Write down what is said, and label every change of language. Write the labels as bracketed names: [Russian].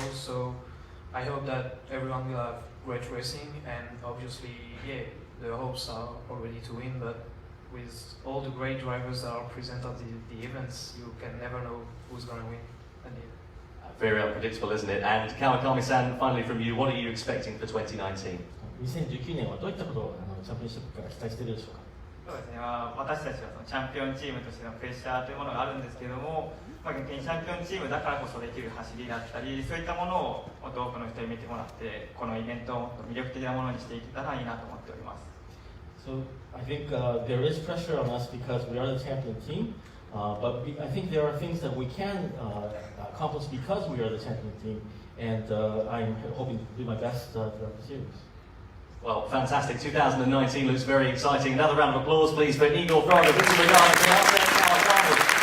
[English] So I hope that everyone will have great racing, and obviously, yeah, the hopes are already to win, but with all the great drivers that are present at the events, you can never know who's going to win. Very unpredictable, isn't it? And Kawakami-san, finally from you, what are you expecting for 2019? [Japanese] 2019年はどういったことをチャンピオンシップから期待しているでしょうか。そうですね、私たちはチャンピオンチームとしてのプレッシャーというものがあるんですけれども、逆にチャンピオンチームだからこそできる走りだったり、そういったものをもっと多くの人に見てもらって、このイベントをもっと魅力的なものにしていけたらいいなと思っております。 [English] So I think there is pressure on us because we are the champion team, but I think there are things that we can accomplish because we are the champion team, and I'm hoping to do my best throughout the series. Well, fantastic. 2019 looks very exciting. Another round of applause, please, for Igor Fraga, Vincent Regard, and Alfred Kawakami.